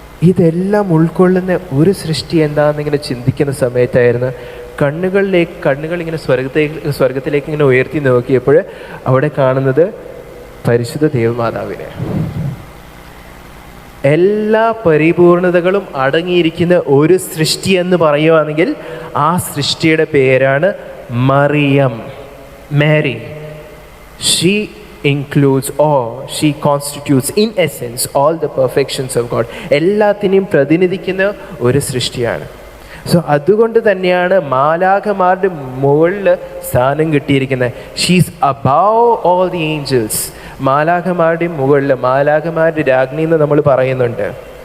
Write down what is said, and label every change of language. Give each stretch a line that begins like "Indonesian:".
Malayalam: ഇതെല്ലാം ഉൾക്കൊള്ളുന്ന ഒരു സൃഷ്ടി എന്താണെന്നിങ്ങനെ ചിന്തിക്കുന്ന സമയത്തായിരുന്നു കണ്ണുകൾ ഇങ്ങനെ സ്വർഗത്തിലേക്ക് ഇങ്ങനെ ഉയർത്തി നോക്കിയപ്പോൾ അവിടെ കാണുന്നത് പരിശുദ്ധ ദേവമാതാവിനെ. എല്ലാ പരിപൂർണതകളും അടങ്ങിയിരിക്കുന്ന ഒരു സൃഷ്ടി എന്ന് പറയുകയാണെങ്കിൽ ആ സൃഷ്ടിയുടെ പേരാണ് Mariyam, Mary.
English: She includes or she constitutes in essence all the perfections of God.
Malayalam: എല്ലാത്തിനെയും പ്രതിനിധിക്കുന്ന ഒരു സൃഷ്ടിയാണ്. സോ അതുകൊണ്ട് തന്നെയാണ് മാലാഖമാരുടെ മുകളിൽ സ്ഥാനം കിട്ടിയിരിക്കുന്നത്.
English: She's above all the angels.
Malayalam: മാലാഖമാരുടെ മുകളിൽ, മാലാഖമാരുടെ രാജ്ഞി എന്ന് നമ്മൾ പറയുന്നുണ്ട്.